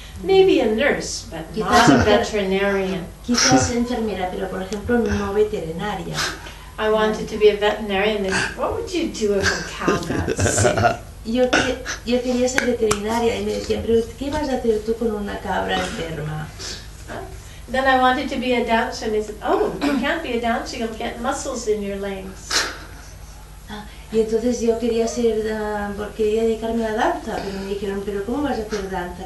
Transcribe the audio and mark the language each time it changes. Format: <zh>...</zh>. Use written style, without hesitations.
<en>Maybe a nurse, but not a veterinarian.</en> <es>Quizás enfermera, pero por ejemplo no veterinaria.</es> <en>I wanted to be a veterinarian. They said, what would you do if a cow got sick?</en> <es>yo quería ser veterinaria y me decían, pero ¿qué vas a hacer tú con una cabra enferma?</es> <en>Then I wanted to be a dancer, and they said, oh, you can't be a dancer, you'll get muscles in your legs.</en> <es>Y entonces yo quería quería dedicarme a la danza, pero me dijeron, pero ¿cómo vas a hacer danza?</es>